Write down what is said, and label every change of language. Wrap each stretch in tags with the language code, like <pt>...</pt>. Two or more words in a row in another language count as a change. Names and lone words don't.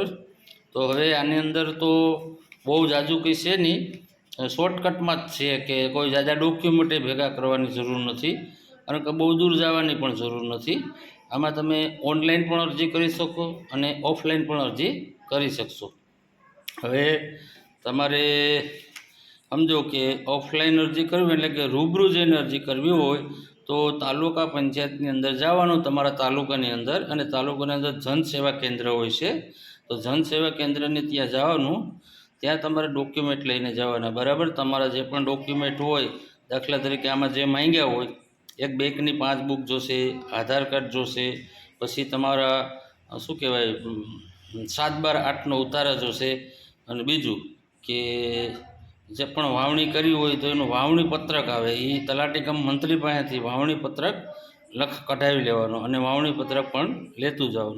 <gu>તો હવે આની અંદર તો બહુ ઝાઝું કંઈ છે નહીં, શૉર્ટકટ</gu> <hi>में है कि कोई ज़्यादा</hi> <gu>ડૉક્યુમેન્ટે ભેગા કરવાની જરૂર નહીં અને બહુ દૂર જવાની પણ જરૂર નહીં। આમાં તમે ઑનલાઇન પણ અરજી કરી શકો અને ઑફલાઇન પણ અરજી કરી શકશો। હવે તમારે સમજો કે ઑફલાઇન અરજી કરવી એટલે કે રૂબરૂ જઈને અરજી કરવી હોય તો તાલુકા પંચાયતની અંદર જવાનું, તમારા તાલુકાની અંદર, અને તાલુકાની અંદર જન સેવા કેન્દ્ર હોય છે। તો જન સેવા કેન્દ્રની ત્યાં જવાનું, ત્યાં તમારે ડૉક્યુમેન્ટ લઈને જવાના। बराबर। તમારા જે પણ ડૉક્યુમેન્ટ હોય, દાખલા તરીકે આમાં જે માંગ્યા હોય, એક બૅન્કની પાસબુક જોશે, આધાર કાર્ડ જોશે, પછી તમારા શું કહેવાય 7/12/8 ઉતારા જોશે, અને બીજું કે જે પણ વાવણી કરી હોય તો એનું વાવણી પત્રક આવે એ તલાટી કમ મંત્રી પાસેથી વાવણી પત્રક કઢાવી લેવાનો અને વાવણી પત્રક પણ લેતું જવાનું।</gu>